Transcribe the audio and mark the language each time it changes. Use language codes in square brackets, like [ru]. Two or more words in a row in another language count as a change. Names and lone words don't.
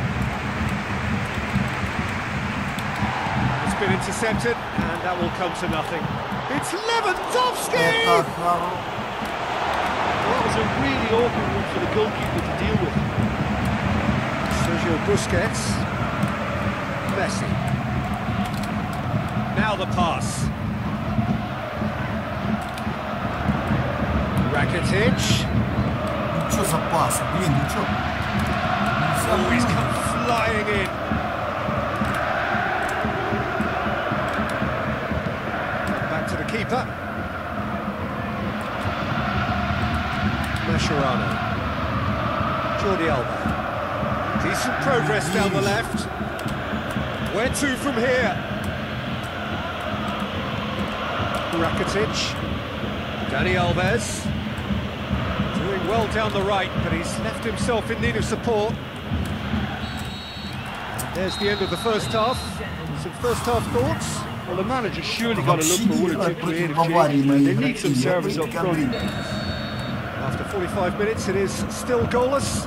[en] It's been intercepted and that will come to nothing. It's Lewandowski! That was a really awkward one for the goalkeeper to deal with. Sergio Busquets. Messi. Now the pass. Rakitic. [ru] Что за пас? Блин, ну что? [en] Oh, he's come flying in. Back to the keeper. Mascherano. Jordi Alba. Decent progress down the left. Where to from here? Rakitic. Dani Alves. Doing well down the right, but he's left himself in need of support. There's the end of the first half. Some first half thoughts? Well, the manager surely got to look for one or two creative changes. They need some service up front. After 45 minutes, it is still goalless.